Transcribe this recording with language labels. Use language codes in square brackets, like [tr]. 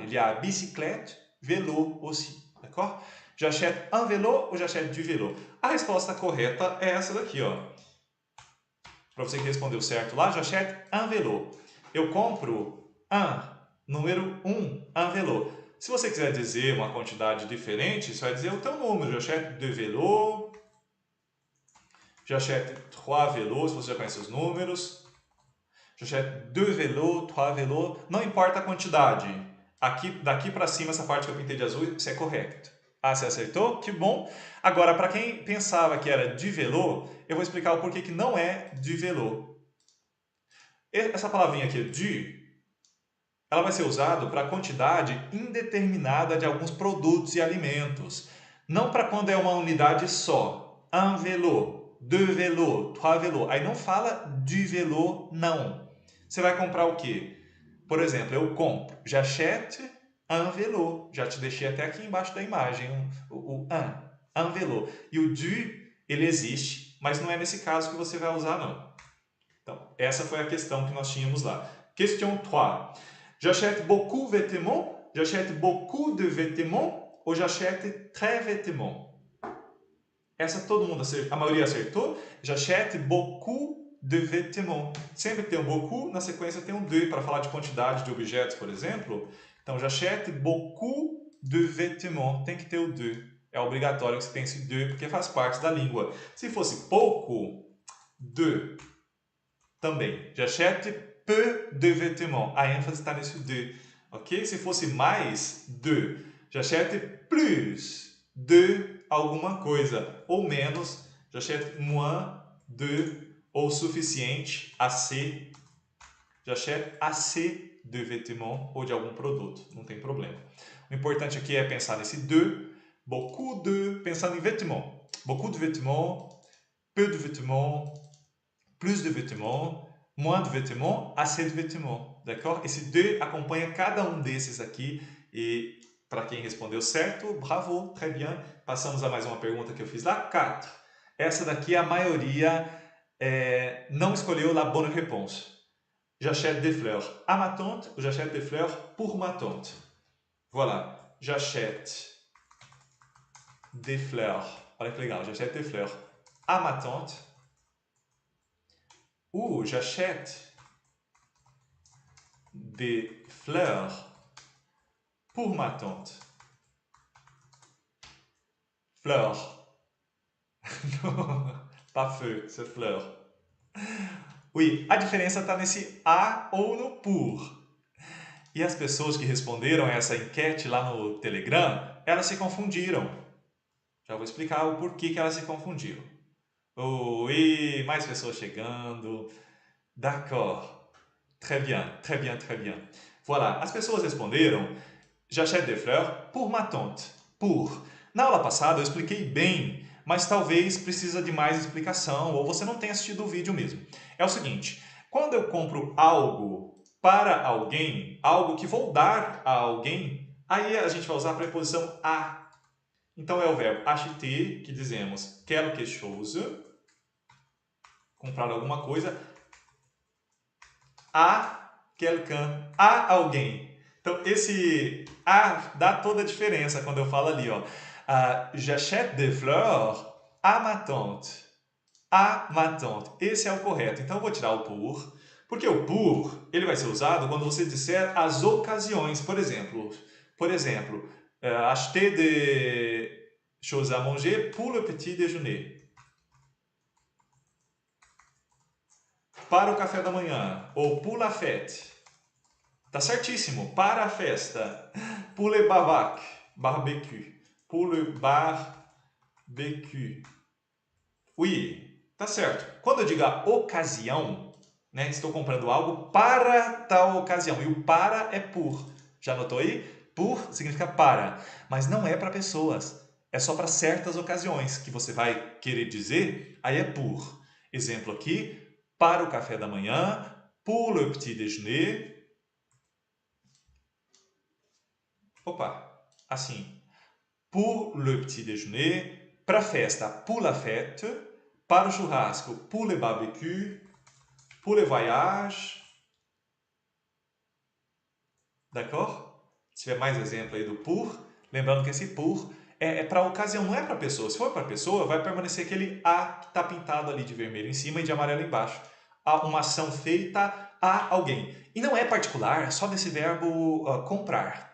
[fr] Il y a bicyclette, vélo aussi, d'accord? J'achète un vélo ou j'achète du vélo? [pt] A resposta correta é essa daqui, ó. Para você que respondeu certo lá, [fr] j'achète un vélo. [pt] Eu compro número 1 vélo. Se você quiser dizer uma quantidade diferente, você vai dizer o teu número. [fr] J'achète deux vélos. J'achète 3 vélos, [pt] se você já conhece os números. [fr] J'achète 2 vélos, 3 vélos. [pt] Não importa a quantidade. Daqui para cima, essa parte que eu pintei de azul, isso é correto. Ah, você acertou? Que bom! Agora, para quem pensava que era de vélo, eu vou explicar o porquê que não é de vélo. Essa palavrinha aqui, de, ela vai ser usada para a quantidade indeterminada de alguns produtos e alimentos. Não para quando é uma unidade só. [fr] Un vélo, deux vélos, trois vélos. [pt] Aí não fala de vélo, não. Você vai comprar o quê? Por exemplo, eu compro. [fr] J'achète un vélo. [pt] Já te deixei até aqui embaixo da imagem un vélo. E o du, ele existe, mas não é nesse caso que você vai usar, não. Então, essa foi a questão que nós tínhamos lá. [fr] Question 3. J'achète beaucoup vêtements, j'achète beaucoup de vêtements ou j'achète très vêtements? [pt] Essa todo mundo acertou, a maioria acertou. [fr] J'achète beaucoup de vêtements. [pt] Sempre que tem um beaucoup, na sequência tem um de para falar de quantidade de objetos, por exemplo. [fr] Então, j'achète beaucoup de vêtements. [pt] Tem que ter o de. É obrigatório que você tenha esse de, porque faz parte da língua. Se fosse pouco, de. Também. [fr] J'achète peu de vêtements. [pt] A ênfase está nesse de. Ok? Se fosse mais, de. [fr] J'achète plus de [pt] alguma coisa. Ou menos, [fr] j'achète moins de [pt] ou suficiente, assez. [fr] J'achète assez de vêtements [pt] ou de algum produto. Não tem problema. O importante aqui é pensar nesse de. [fr] Beaucoup de, pensando em vêtements. Beaucoup de vêtements, peu de vêtements, plus de vêtements, moins de vêtements, assez de vêtements. D'accord? [pt] Esse de acompanha cada um desses aqui e para quem respondeu certo, bravo, [fr] très bien. [pt] Passamos a mais uma pergunta que eu fiz lá. 4. Essa daqui a maioria não escolheu [fr] la bonne réponse. J'achète des fleurs à ma tante ou j'achète des fleurs pour ma tante? Voilà. J'achète des fleurs. [pt] Olha que legal. [fr] J'achète des fleurs à ma tante ou j'achète des fleurs pour ma tante. Fleurs. Pas feu, c'est fleur. Oui, [pt] a diferença está nesse a ou no pour. E as pessoas que responderam a essa enquete lá no Telegram, elas se confundiram. Já vou explicar o porquê que elas se confundiram. Oi, mais pessoas chegando. [fr] D'accord. Très bien, très bien, très bien. Voilà, [pt] as pessoas responderam [fr] J'achète des fleurs pour ma tante. [pt] Por. Na aula passada eu expliquei bem, mas talvez precisa de mais explicação ou você não tenha assistido o vídeo mesmo. É o seguinte, quando eu compro algo para alguém, algo que vou dar a alguém, aí a gente vai usar a preposição a. Então é o verbo acheter, que dizemos [fr] quelque chose, [pt] comprar alguma coisa, [fr] a quelqu'un, [pt] a alguém. Então, esse A dá toda a diferença quando eu falo ali, ó. [fr] J'achète des fleurs à ma tante. À ma tante. Esse é o correto. [pt] Então, eu vou tirar o pour, porque o pour, ele vai ser usado quando você disser as ocasiões. [fr] Por exemplo, acheter des choses à manger pour le petit déjeuner. [pt] Para o café da manhã, ou [fr] pour la fête. [pt] Tá certíssimo. Para a festa. [fr] Pour le barbecue. Pour le barbecue. Oui, [pt] tá certo. Quando eu digo a ocasião, né, estou comprando algo para tal ocasião. E o para é por. Já notou aí? Por significa para. Mas não é para pessoas. É só para certas ocasiões que você vai querer dizer. Aí é por. Exemplo aqui. Para o café da manhã. [fr] Pour le petit déjeuner. [pt] Opa, assim. [fr] Pour le petit déjeuner, [pt] para a festa, [fr] pour la fête, [pt] para o churrasco, [fr] pour le barbecue, pour le voyage. D'accord? [pt] Se tiver mais exemplo aí do pour, lembrando que esse pour é para ocasião, não é para pessoa. Se for para pessoa, vai permanecer aquele A que está pintado ali de vermelho em cima e de amarelo embaixo. Há uma ação feita a alguém. E não é particular só desse verbo comprar.